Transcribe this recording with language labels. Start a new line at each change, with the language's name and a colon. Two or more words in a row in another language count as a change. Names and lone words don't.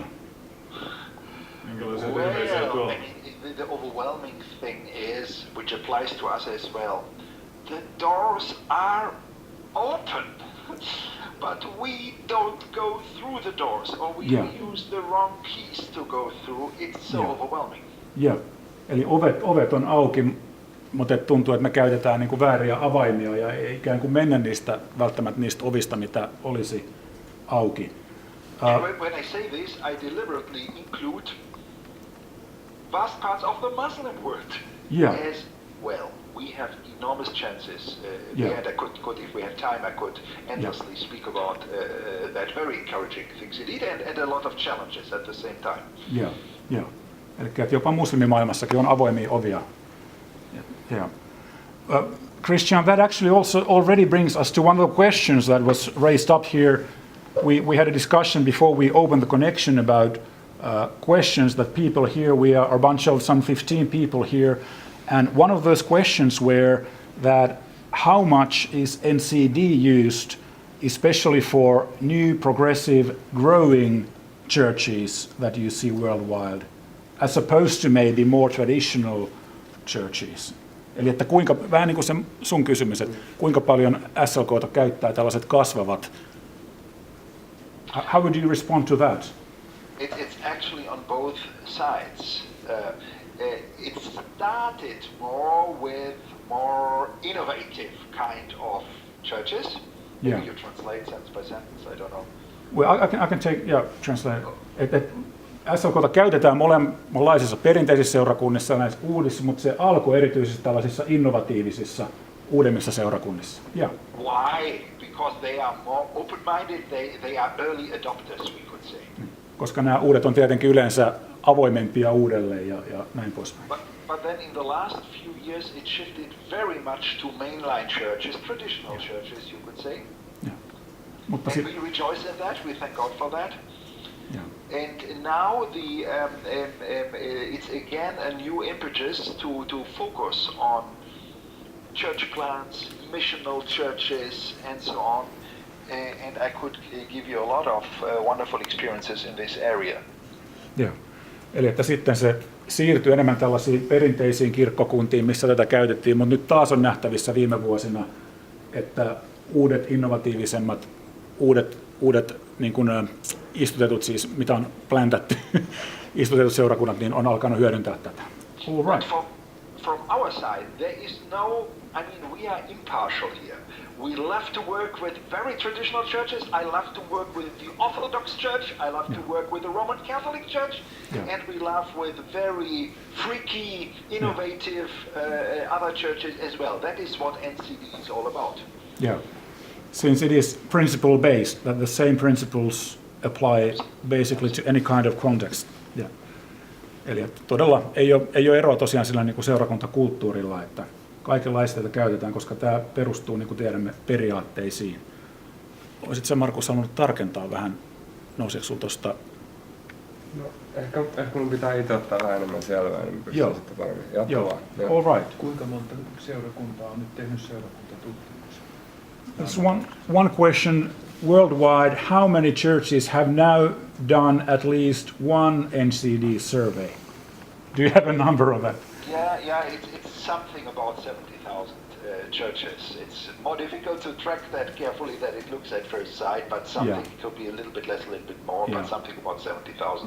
English: Well, I mean, the overwhelming thing is, which applies to us as well, the doors are open, but we don't go through the doors, or we use the wrong keys to go through. It's so overwhelming.
Finnish: Eli ovet on auki, mutta tuntuu, että me käytetään niin kuin vääriä avaimia ja ei ikään kuin mennä välttämättä niistä ovista, mitä olisi auki.
English: When I say this, I deliberately include vast parts of the Muslim world as well. We have enormous chances. And I could, if we have time, I could endlessly speak about that very encouraging things indeed, and a lot of challenges at the same time.
Finnish: Eli että jopa muslimimaailmassakin on avoimia ovia.
English: Christian, that actually also already brings us to one of the questions that was raised up here. We had a discussion before we opened the connection about questions that people here. We are a bunch of some 15 people here, and one of those questions were that how much is NCD used, especially for new, progressive, growing churches that you see worldwide, as opposed to maybe more traditional churches.
Finnish: Eli että vähän niin kuin se sun kysymys, että kuinka paljon SLK:ta käyttää tällaiset kasvavat.
English: How would you respond to that? It's actually on both sides. It started more with more innovative kind of churches. Maybe you translate sentence by sentence, I don't know. Well, I can take, translate.
Finnish: SLK:ta käytetään molemmanlaisissa perinteisissä seurakunnissa ja näissä uudissa, mutta se alkoi erityisesti tällaisissa innovatiivisissa uudemmissa seurakunnissa.
English: Why? Because they are more open-minded, they are early adopters, we could say.
Finnish: Koska nämä uudet on tietenkin yleensä avoimempia uudelleen ja näin poispäin.
English: But then in the last few years it shifted very much to mainline churches, traditional churches, you could say.
Finnish: Mutta
English: and we rejoice in that, we thank God for that. And now it's again a new impetus to focus on church plants, missional churches, and so on. And I could give you a lot of wonderful experiences in this area.
Finnish: Eli että sitten se siirtyi enemmän tällaisiin perinteisiin kirkkokuntiin, missä tätä käytettiin, mutta nyt taas on nähtävissä viime vuosina, että uudet innovatiivisemmat, uudet niin kuin istutetut, siis mitä on pläntätty, istutetut seurakunnat, niin on alkanut hyödyntää tätä.
English: All right. From our side, there is no, I mean, we are impartial here. We love to work with very traditional churches. I love to work with the Orthodox Church. I love to work with the Roman Catholic Church. And we love with very freaky, innovative other churches as well. That is what NCD is all about. Since it is principle-based, that the same principles apply basically to any kind of context.
Finnish: Eli todella ei ole eroa tosiaan sillä niin kuin seurakuntakulttuurilla, että kaikenlaista tätä käytetään, koska tämä perustuu, niin kuin tiedämme, periaatteisiin. Olisitko sä, Markus, halunnut tarkentaa vähän, nouseeko sinulla tuosta? No, ehkä minun pitää itse ottaa vähän enemmän selvää, niin pystyn sitten paremmin jatkamaan.
English: All right.
Finnish: Kuinka monta seurakuntaa on nyt tehnyt seurakuntatutkimuksen?
English: There's one question worldwide. How many churches have now done at least one NCD survey? Do you have a number of that? It's something about 70,000 churches. It's more difficult to track that carefully than it looks at first sight, but something could be a little bit less, a little bit more, but something about 70,000.